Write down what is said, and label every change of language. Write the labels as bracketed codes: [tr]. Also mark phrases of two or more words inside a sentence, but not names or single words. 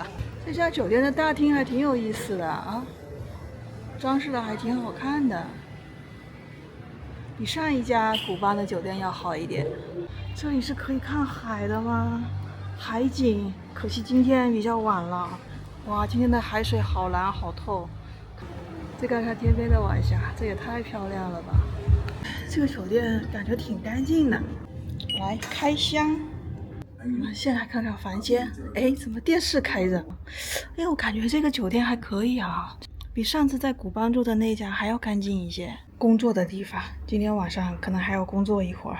[zh] 這家酒店的大廳還挺有意思的啊，裝飾的還挺好看的，比上一家古邦的酒店要好一點。這裡是可以看海的嗎？海景，可惜今天比較晚了。哇，今天的海水好藍好透。再看看天邊的晚霞，這也太漂亮了吧！這個酒店感覺挺乾淨的。來開箱，先來看看房間。哎，怎麼電視開着？哎，我感覺這個酒店還可以啊，比上次在古邦住的那家還要乾淨一些。工作的地方，今天晚上可能還要工作一會兒。